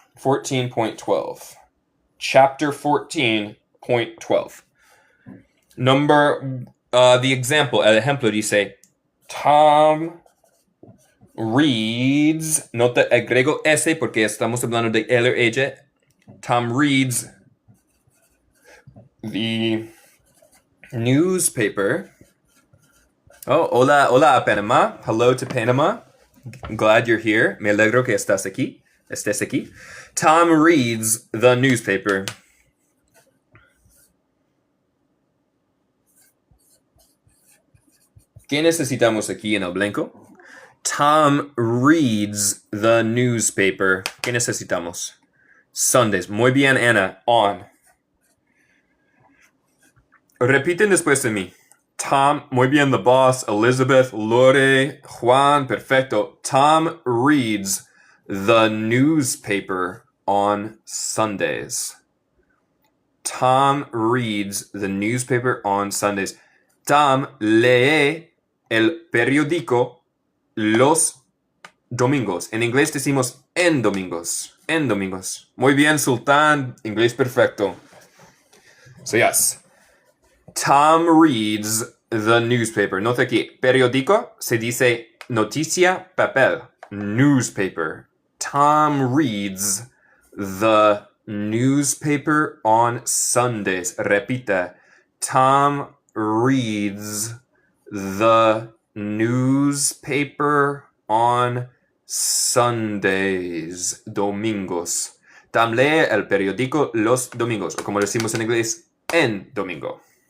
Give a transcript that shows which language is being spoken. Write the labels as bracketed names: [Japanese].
[English] 14.12. Chapter 14.12. The example, [Spanish] el ejemplo dice, [English] Tom reads, [Spanish] nota agrego S porque estamos hablando de él o ella. [English] Tom reads the newspaper. Oh, hola Panama. Hello to Panama. Glad you're here. [Spanish] Me alegro que estés aquí. [English] Tom reads the newspaper. [Spanish] ¿Qué necesitamos aquí en el blanco? [English] Tom reads the newspaper. [Spanish] ¿Qué necesitamos? Sundays. Muy bien, Ana. On. Repiten después de mí. Tom, muy bien, the boss, Elizabeth, Lore, Juan, perfecto. [English] Tom reads the newspaper on Sundays. Tom reads the newspaper on Sundays. [Spanish] Tom lee el periódico los domingos. En inglés decimos en domingos. En domingos. Muy bien, Sultán. Inglés perfecto. So, yes. [English] Tom reads the newspaper. [Spanish] Nota aquí. Periódico se dice noticia, papel. [English] Newspaper. Tom reads the newspaper on Sundays. Repita. Tom reads the newspaper on Sundays. [Spanish] Domingos. Tom lee el periódico los domingos. O como decimos en inglés, en domingo.